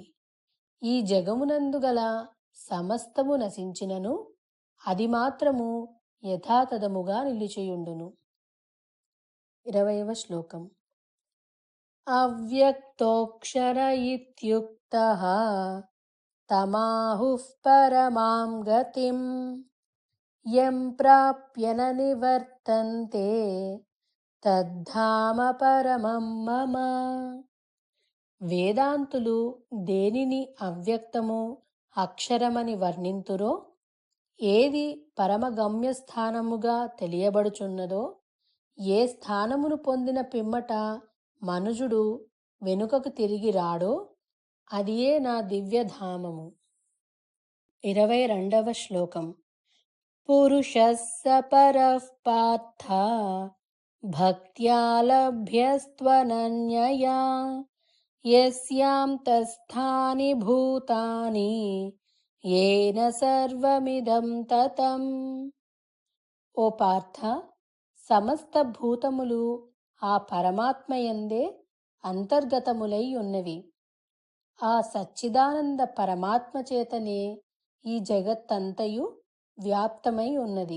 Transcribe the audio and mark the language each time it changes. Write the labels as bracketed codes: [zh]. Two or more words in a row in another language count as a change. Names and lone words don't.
[te] ఈ జగమునందు గల సమస్తము నశించినను అది మాత్రము యథాతథముగా నిలిచియుండును. 20వ శ్లోకం. [sa] అవ్యక్తోక్షర ఇత్యుక్తః తమాహుః పరమాం గతిం యం ప్రాప్య న నివర్తంతే తద్ధామ పరమం మమ. వేదాంతులు దేనిని అవ్యక్తము అక్షరమని వర్ణింతురో, ఏది పరమగమ్యస్థానముగా తెలియబడుచున్నదో, ఏ స్థానమును పొందిన పిమ్మట మనుజుడు వెనుకకు తిరిగి రాడో అదియే నా దివ్యధామము. [te] 22వ శ్లోకం. [sa] పురుషః స పరః పార్థ భక్త్యా లభ్యస్త్వనన్యయా యస్యాం తస్థాని భూతాని येन सर्वमिदं ततं. [te] ఓ పార్థ, సమస్త భూతములు ఆ పరమాత్మయందే అంతర్గతములై ఉన్నవి. ఆ సచ్చిదానంద పరమాత్మ చేతనే ఈ జగత్తంతయు వ్యాప్తమై ఉన్నది.